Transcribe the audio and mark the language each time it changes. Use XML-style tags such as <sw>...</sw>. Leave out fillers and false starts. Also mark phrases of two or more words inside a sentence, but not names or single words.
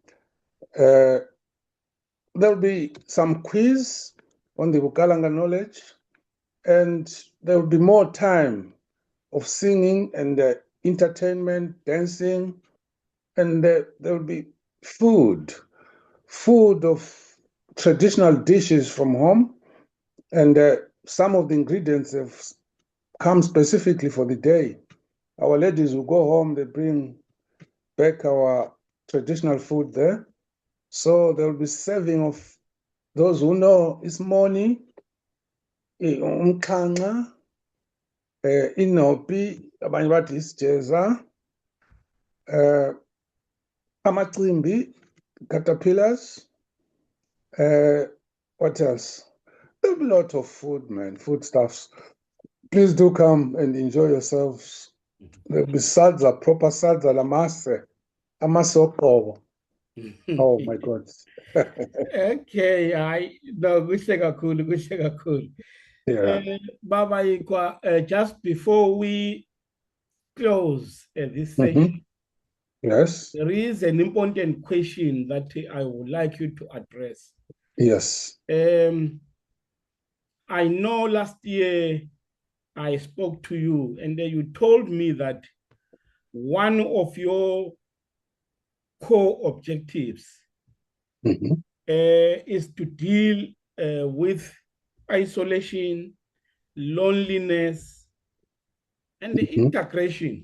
<en>There'll be some quiz on the Vukalanga knowledge, and there will be more time of singing and entertainment, dancing, and there will be food of traditional dishes from home, and some of the ingredients have come specifically for the day. Our ladies will go home, they bring back our traditional food there. So there will be serving of those who know ismoni, umkhanxa, inopi,</en> <nd>abanye bathi isijeza,</nd> <en>amacimbi, caterpillars, what else? There'll be a lot of food, man, foodstuffs. Please do come and enjoy yourselves. There'll be sadza, proper sadza,</en> <nd>lamase, amase oqobo.</nd> <en>Oh my God. Okay, no,</en> <nd>kuhle kakhulu.</nd> <en>Yeah. Baba Ikwa, just before we close this session, Yes. there is an important question that I would like you to address. Yes. I know last year I spoke to you and you told me that one of your core objectives is to deal with isolation, loneliness, and the integration.</en>